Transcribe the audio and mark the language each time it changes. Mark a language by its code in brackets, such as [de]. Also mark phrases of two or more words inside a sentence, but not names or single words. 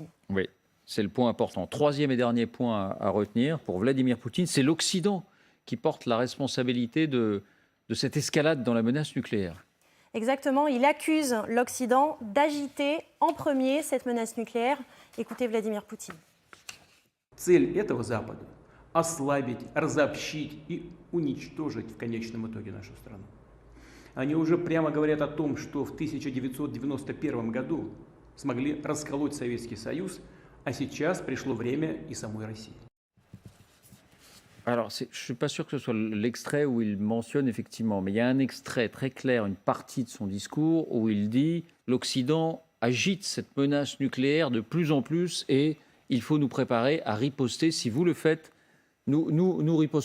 [fr] Oui, c'est le point important. 3e et dernier point à retenir pour Vladimir Poutine, c'est l'Occident qui porte la responsabilité de cette escalade dans la menace nucléaire. Exactement, il accuse l'Occident d'agiter en premier cette menace nucléaire. Écoutez Vladimir Poutine. [ru] Цель этого Запада – ослабить, разобщить и уничтожить в конечном итоге нашу страну. Они уже прямо говорят о том, что в 1991 году смогли расколоть Советский Союз, а сейчас пришло время и самой России. [fr] Alors, je ne suis pas sûr que ce soit l'extrait où il mentionne effectivement, mais il y a un extrait très clair, une partie de son discours où il dit « l'Occident agite cette menace nucléaire de plus en plus et il faut nous préparer à riposter. Si vous le faites, nous riposterons.